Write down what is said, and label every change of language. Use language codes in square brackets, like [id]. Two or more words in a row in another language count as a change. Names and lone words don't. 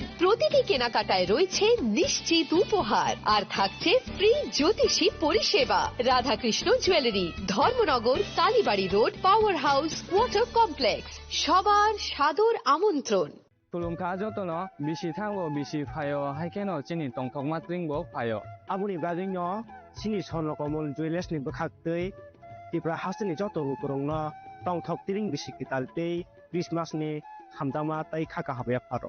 [bn] প্রতিটি কেনাকাটায় রয়েছে নিশ্চিত উপহার আর থাকছে ফ্রি জ্যোতিষী পরিষেবা। রাধাকৃষ্ণ জুয়েলারি, ধর্মনগর, কালীবাড়ি রোড, পাওয়ার হাউস, ওয়াটার কমপ্লেক্স। সবার সাদর আমন্ত্রণ। [trp] তুলুমকা যতন বিসি থাঙ্গো বিসি ফায়ো হাইকেন চিনি টংথক মাত্রিংবো ফায়ো Abuni brading no sini son komol jueles ni bakhaktei tipra hasni joto rukurongno tongthok tiring bisikitaltei Christmas ni hamdama tai khaka habya pharo